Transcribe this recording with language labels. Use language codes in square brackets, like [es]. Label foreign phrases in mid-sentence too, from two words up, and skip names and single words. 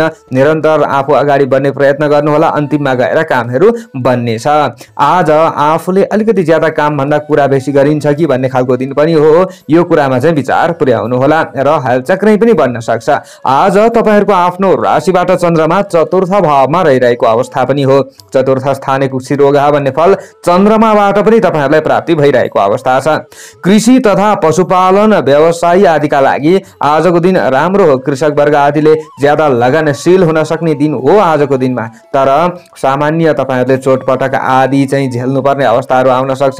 [ne] निरन्तर आफू अगाडि बढ्ने प्रयत्न गर्नु होला, अन्तिममा गएर कामहरु बन्नेछ। आज आफूले अलिकति ज्यादा काम भन्दा कुरा बेसी गरिन्छ कि भन्ने खालको दिन पनि हो। यो कुरामा चाहिँ विचार पुर्याउनु होला र हलचक्रै पनि बन्न सक्छ। आज तपाईहरुको आफ्नो राशिबाट चन्द्रमा चतुर्थ भावमा रहिरहेको अवस्था पनि हो। [sa] चतुर्थ स्थाने कुक्षी रोगा [ne] भन्ने फल चन्द्रमाबाट पनि तपाईहरुलाई प्राप्ति भइरहेको अवस्था छ। कृषि तथा पशुपालन व्यवसाय आदिका लागि आजको दिन राम्रो हो। कृषक वर्ग आदिले ज्यादा लगनशील हुन सक्ने दिन हो आजको दिनमा। तर सामान्य तपाईहरुले चोटपटक आदि चाहिँ झेल्नु पर्ने अवस्थाहरू आउन सक्छ।